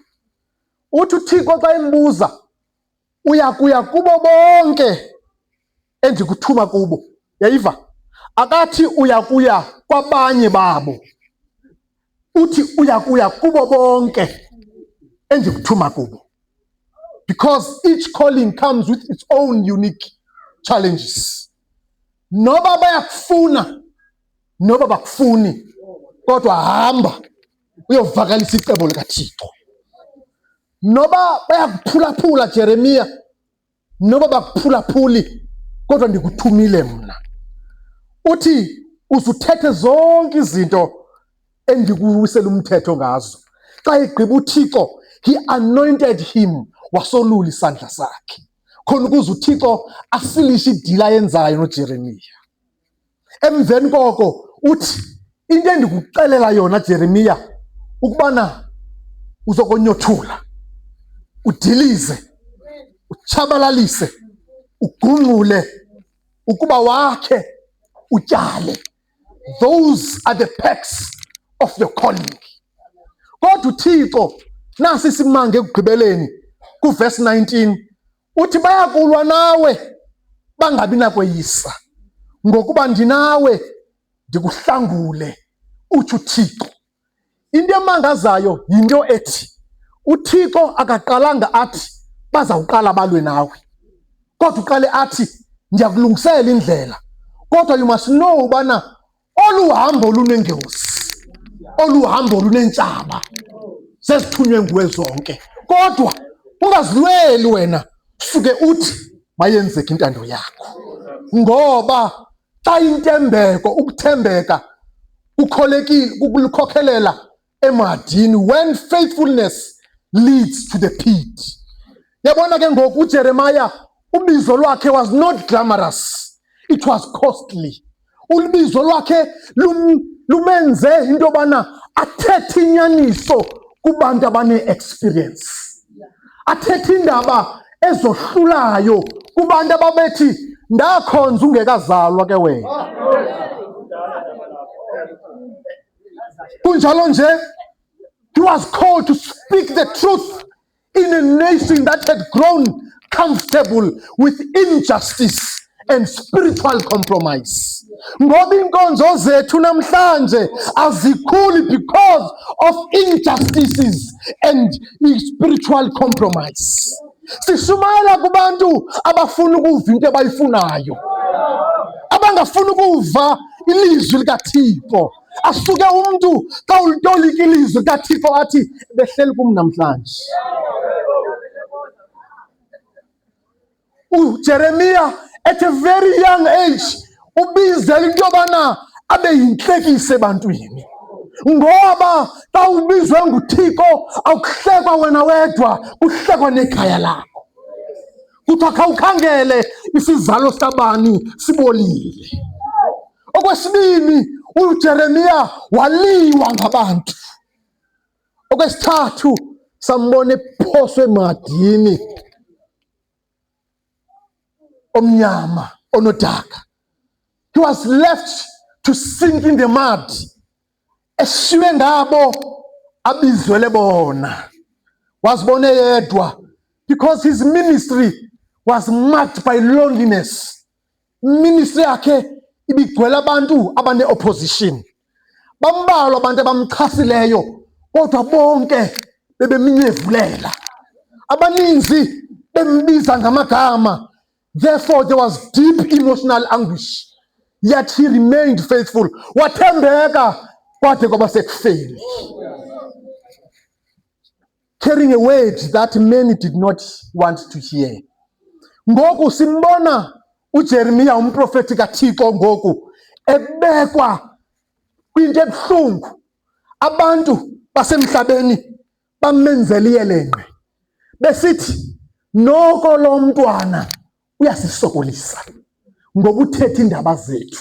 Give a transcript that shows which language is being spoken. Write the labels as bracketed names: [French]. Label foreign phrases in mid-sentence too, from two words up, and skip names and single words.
[Xhosa] Uthi uThixo xa embuza, uyakuya kubo bonke endikuthuma kubo. Yayiva? Akathi uyakuya kwabanye babo. Uthi uyakuya kubo bonke endikuthuma kubo. [English] Because each calling comes with its own unique challenges. [Xhosa] Noba bayakufuna, noba bakufuni, kodwa hamba uyovakalisa icebo likaThixo. Noba bayakuphulaphula Jeremiya, noba bakuphulaphuli, kodwa ndikuthumile mna. Uthi uzuthethe zonke izinto endikuwisela umthetho ngazo. Xa egqiba uThixo, [English] he anointed him, [Xhosa] wasolula isandla sakhe khona ukuze uThixo asilishe idila ayenzayo noJeremiya. Emveni koko uthi into endikuxelela yona Jeremiya ukubana uzokonyothula, udilize, utshabalalise, ugungxule, ukuba wakhe, utyale. [English] Those are the perks of your calling. [Xhosa] Kodwa uThixo nasi simange ekugqibeleni kuverse 19 uthi bayakulwa nawe bangabi nakweyisa ngokuba ndinawe ndikuhlangule, uthi uThixo. Into emangazayo yinto ethi uThixo akaqalanga athi bazawuqala balwe nawe, kodwa uqale athi ndiyakulungisela indlela. Kodwa [English] you must know [Xhosa] ubana olu hambo lunengozi, olu hambo lunentshaba, sezithunywe nguwe zonke. Kodwa ungazilweli wena, suke uthi mayenzeke intando yakho. Ngoba xa intembeko, ukuthembeka ukukhokhelela emadini, [English] when faithfulness leads to the pit. [Xhosa] Yabona ke ngoku uJeremiya ubizo lwakhe [English] was not glamorous, it was costly. [Xhosa] Ubizo lwakhe lumenze into yobana athethe inyaniso kubantu abane-experience, athethe indaba ezohlulayo kubantu ababethi ndakhonza ungekazalwa ke wena. Kunjalo nje, [English] he was called to speak the truth in a nation that had grown comfortable with injustice and spiritual compromise. [Xhosa] Ngoba inkonzo zethu namhlanje azikhuli [English] because of injustices and spiritual compromise. [Xhosa] Sishumayela kubantu abafuna ukuva into abayifunayo, abangafuna ukuva ilizwi likaThixo. Asuke umuntu xa ulitolika ilizwi likaThixo athi behleli kum namhlanje. uJeremiya [English] at a very young age [Xhosa] ubizela into yobana abe yintlekise ebantwini. Ngoba xa ubizwe nguThixo akuhlekwa wena wedwa, kuhlekwa nekhaya lakho. Kuthiwa khawukhangele isizalo sabani sibolile. Okwesibini, uJeremiya waliwa ngabantu. Okwesithathu, sambona ephoswe emadini omnyama onodaka. [English] He was left to sink in the mud. [Xhosa] Eshiwe ngabo abizwele bona, wazibone yedwa, [English] because his ministry was marked by loneliness. [Xhosa] Ministry yakhe ibigcwele abantu abane-opposition. Bambalwa abantu abamchasileyo, kodwa bonke bebeminyevulela. Abaninzi bembiza ngamagama. [English] Therefore there was deep emotional anguish. Yet he remained faithful. [Xhosa] Wathembeka kwade kwaba sekufeni. [English] Carrying a word that many did not want to hear. [Xhosa] Ngoku simbona uJeremiya umprofeti kaThixo ngoku ebekwa kwinto ebuhlungu abantu basemhlabeni bamenzela iyelenqe besithi noko lo mntwana uyasisokolisa ngoba uthetha indaba zethu.